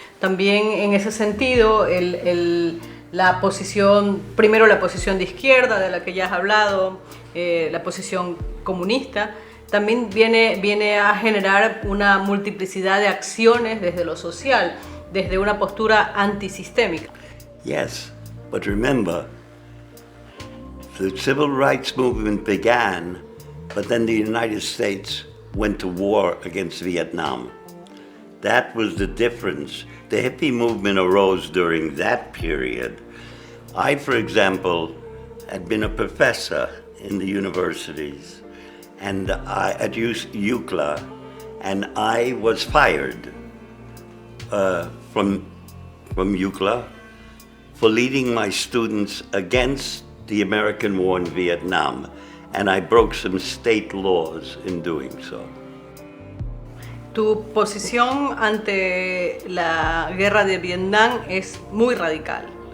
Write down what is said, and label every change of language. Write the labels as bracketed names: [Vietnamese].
[Spanish] También en ese sentido, la posición, primero la posición de izquierda, de la que ya has hablado, la posición comunista, también viene a generar una multiplicidad de acciones desde lo social, desde una postura antisistémica. [English] Yes. But remember, the civil rights movement began, but then the United States went to war against Vietnam. That was the difference. The hippie movement arose during that period. I, for example, had been a professor in the universities and at UCLA, and I was fired from UCLA for leading my students against the American war in Vietnam, and I broke some state laws in doing so. [Spanish] Tu posición ante la guerra de Vietnam es muy radical.